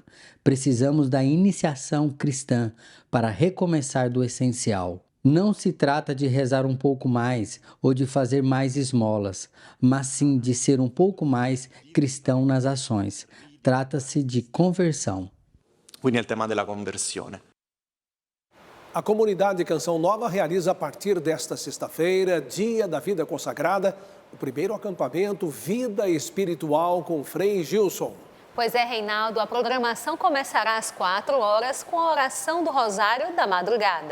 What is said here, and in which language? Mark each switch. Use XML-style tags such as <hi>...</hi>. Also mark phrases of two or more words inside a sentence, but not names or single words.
<pt>Precisamos da iniciação cristã para recomeçar do essencial. Não se trata de rezar um pouco mais ou de fazer mais esmolas, mas sim de ser um pouco mais cristão nas ações. Trata-se de conversão.</pt> <it>Quindi il tema della conversione.</it> <pt>A comunidade Canção Nova realiza a partir desta sexta-feira, Dia da Vida Consagrada, o primeiro acampamento Vida Espiritual com Frei Gilson. Pois é, Reinaldo, a programação começará às 4h com a oração do Rosário da Madrugada.</pt>